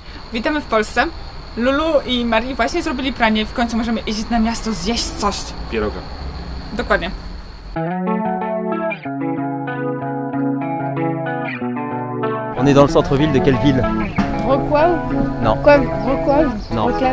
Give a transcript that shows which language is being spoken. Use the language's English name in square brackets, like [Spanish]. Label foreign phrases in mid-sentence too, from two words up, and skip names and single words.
[Polish] Witamy w Polsce. Lulu i Marii właśnie zrobili pranie. W końcu możemy iść na miasto zjeść coś. Pieroga. Dokładnie. [French] On est dans le centre-ville de quelle ville? Wrocław? Non. Quoi? Wrocław? Non. Wrocław?